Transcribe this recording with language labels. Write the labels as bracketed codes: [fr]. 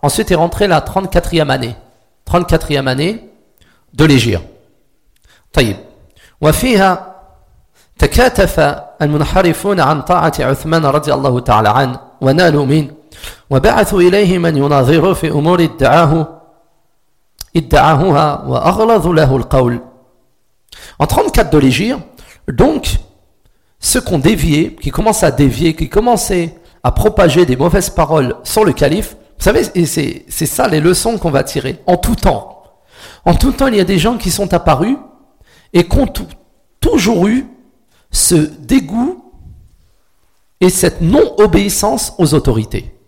[fr] Ensuite est rentrée la 34e année de l'Hégire. [ar] طيب. وفيها تكاتف المنحرفون عن طاعة عثمان رضي الله تعالى عنه ونالوا منه وبعثوا إليه من يناظره في أمور ادعاهها وأغلظوا له القول. [fr] En 34 de l'Hégire, donc ceux qui ont dévié, qui commençaient à dévier, qui commençaient à propager des mauvaises paroles sur le calife, vous savez, et c'est ça les leçons qu'on va tirer en tout temps. En tout temps, il y a des gens qui sont apparus et qui ont toujours eu ce dégoût et cette non-obéissance aux autorités.